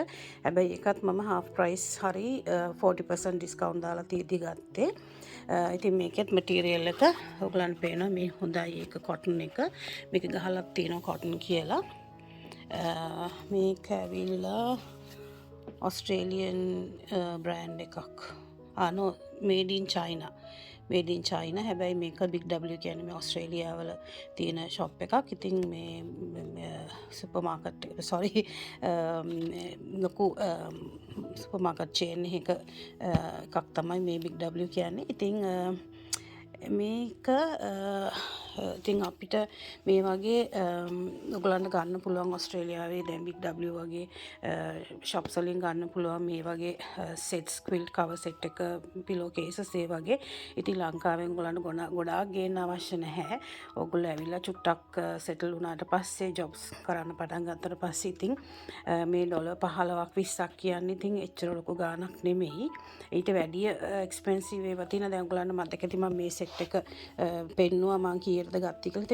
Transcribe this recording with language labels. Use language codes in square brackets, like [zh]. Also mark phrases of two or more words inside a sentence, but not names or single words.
[si] හැබැයි ඒකත් මම [en] half price [si] හරි 40% discount දාලා තීදි ගත්තේ. ඉතින් මේකෙත් material එක ඔයගලන්ට පේනවා මේ හොඳයි ඒක cotton එක. මේක ගහලක් තියෙනවා cotton කියලා. මේක ඇවිල්ලා [en] Australian brand [si] එකක්. [en] no made in China. made in China. [si] හැබැයි මේක BigW කියන්නේ මේ ඕස්ට්‍රේලියාව වල තියෙන shop එකක්. ඉතින් මේ සුපර් මාකට් ලොකු සුපර් මාකට් chain එකක් තමයි මේ BigW කියන්නේ. ඉතින් මේක ඉතින් අපිට මේ වගේ ඔයගලන්ට ගන්න පුළුවන් ඕස්ට්‍රේලියාවේ දැන් BigW වගේ shops වලින් ගන්න පුළුවන් මේ වගේ sets [en] quilt cover set [si] එක [en] pillow cases [si] ඒ වගේ. ඉතින් ලංකාවෙන් ඔයගලන්ට ගොඩාක් ගේන්න අවශ්‍ය නැහැ. ඔයගොල්ලෝ ඇවිල්ලා චුට්ටක් settle වුණාට පස්සේ jobs කරන්න පටන් ගත්තට පස්සේ ඉතින් මේ $15ක් 20ක් කියන්නේ ඉතින් එච්චර ලොකු ගාණක් නෙමෙයි. ඊට වැඩිය expensive ඒවා තියෙන දැන් ඔයගලන්ට මතක ඇති මම මේ set එක පෙන්නුවා මම කීයටද ගත්තී කියලා.